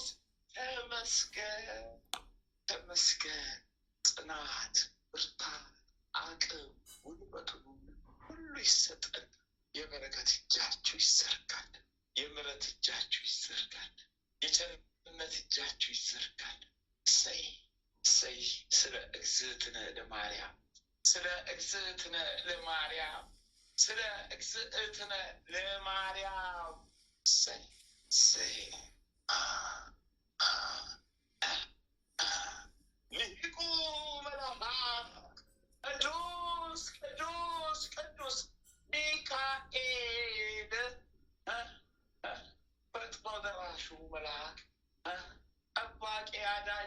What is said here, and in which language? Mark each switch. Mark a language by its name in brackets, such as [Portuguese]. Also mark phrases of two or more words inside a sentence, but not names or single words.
[Amharic] ተመስገን። ተመስገን። ጽናት፣ ብርታት፣ አቅም፣ ጉልበቱን ሁሉ ይሰጠን። የበረከት እጃችሁ ይዘርጋል። የምሕረት እጃችሁ ይዘርጋል። የቸርነት እጃችሁ ይዘርጋል። እሰይ እሰይ። ስለ [Geez] እግዝእትነ ለማርያም [Amharic] ስለ [Geez] እግዝእትነ ለማርያም [Amharic] ስለ [Geez] እግዝእትነ ለማርያም [Amharic] እሰይ እሰይ። ሊቁ መልአክ ቅዱስ ቅዱስ ቅዱስ ሚካኤል ፈጥኖ ደራሹ መልአክ ጠባቂ አዳኝ